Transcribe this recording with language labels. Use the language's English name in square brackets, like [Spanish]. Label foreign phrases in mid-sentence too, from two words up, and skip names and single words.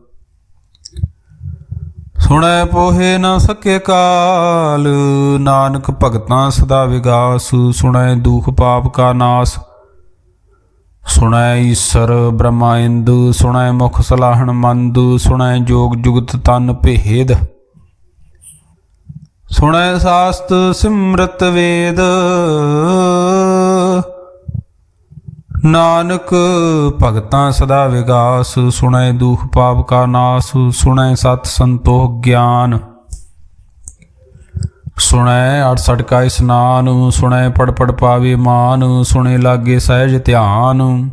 [Punjabi] ਸੁਣੈ ਪੋਹੇ ਨ ਸਕੇ ਕਾਲ ਨਾਨਕ ਭਗਤਾਂ ਸਦਾ ਵਿਗਾਸ ਸੁਣੈ ਦੁਖ ਪਾਪ ਕਾ ਨਾਸ਼ ਸੁਣੈ ਈਸ਼ਰ ਬ੍ਰਹਮਾ ਇੰਦੁ ਸੁਣੈ ਮੁਖ ਸਲਾਹਨ ਮੰਦ ਸੁਣੈ ਜੋਗ ਜੁਗਤ ਤਨ ਭੇਦ ਸੁਣੈ ਸ਼ਾਸਤ੍ਰ ਸਿਮਰਤ ਵੇਦ ਨਾਨਕ ਭਗਤਾਂ ਸਦਾ ਵਿਗਾਸ, ਸੁਣੈ ਦੁਖ ਪਾਪ ਕਾ ਨਾਸ, ਸੁਣੈ ਸਤ ਸੰਤੋਖ ਗਿਆਨ, ਸੁਣੈ 68 ਕਾ ਇਸਨਾਨ, ਸੁਣੈ ਪੜ ਪੜ ਪਾਵੇ ਮਾਨ, ਸੁਣੇ ਲਾਗੇ ਸਹਿਜ ਧਿਆਨ।